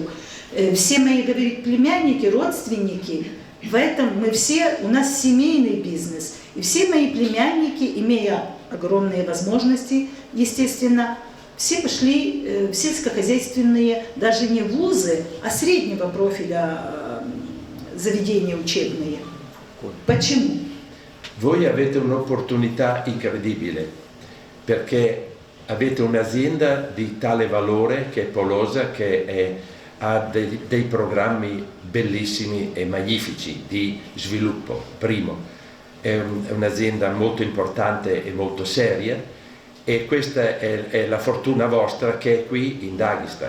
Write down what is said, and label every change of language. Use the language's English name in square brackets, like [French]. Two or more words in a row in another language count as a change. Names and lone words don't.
[Russian] Все мои, говорит, племянники, родственники, в этом у нас семейный бизнес. И все мои племянники, имея огромные возможности, естественно, все пошли в сельскохозяйственные, даже не вузы, а среднего профиля заведения учебные. Почему? [Italian] Voi avete un'opportunità incredibile perché avete un'azienda di tale valore che è Polosa, ha dei programmi bellissimi e magnifici di sviluppo. Primo, è un'azienda molto importante e molto seria e questa è la fortuna vostra che è qui in Dagestan.